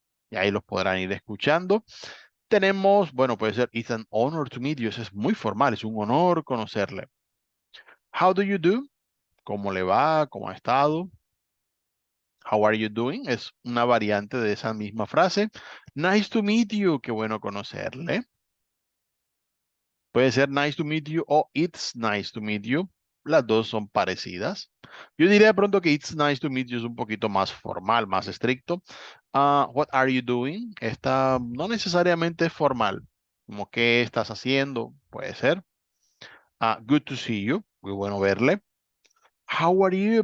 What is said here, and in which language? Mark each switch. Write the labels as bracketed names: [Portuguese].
[Spanish] Y ahí los podrán ir escuchando. Tenemos, bueno, puede ser [English] it's an honor to meet you, [Spanish] eso es muy formal, es un honor conocerle. [English] How do you do? [Spanish] ¿Cómo le va? ¿Cómo ha estado? [English] How are you doing? [Spanish] Es una variante de esa misma frase. [English] Nice to meet you. [Spanish] Qué bueno conocerle. Puede ser [English] nice to meet you [Spanish] o [English] it's nice to meet you. [Spanish] Las dos son parecidas. Yo diría de pronto que [English] it's nice to meet you [Spanish] es un poquito más formal, más estricto. [English] What are you doing? [Spanish] Esta no necesariamente es formal. Como qué estás haciendo, puede ser. [English] Good to see you. [Spanish] Muy bueno verle. [English] How are you?